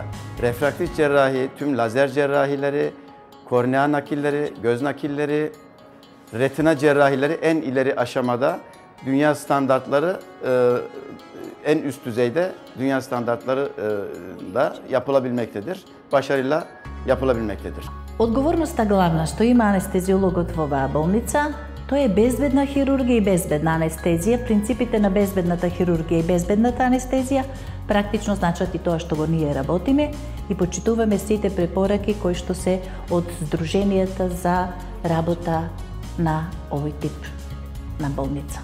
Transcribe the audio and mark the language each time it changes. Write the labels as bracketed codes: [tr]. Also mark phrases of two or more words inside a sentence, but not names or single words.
[tr] Refraktif cerrahi, tüm lazer cerrahileri, kornea nakilleri, göz nakilleri, retina cerrahileri en ileri aşamada dünya standartları en üst düzeyde dünya standartları da yapılabilmektedir. Başarıyla yapılabilmektedir. [mk] Odgovorноста главна што има анестезиологот во оваа болница, тоа е безбедна хирургија и безбедна анестезија. Принципите на безбедната хирургија и безбедната анестезија практично значат и тоа што го ние работиме и почитуваме сите препораки кои што се од Сдруженијата за работа на овој тип на болница.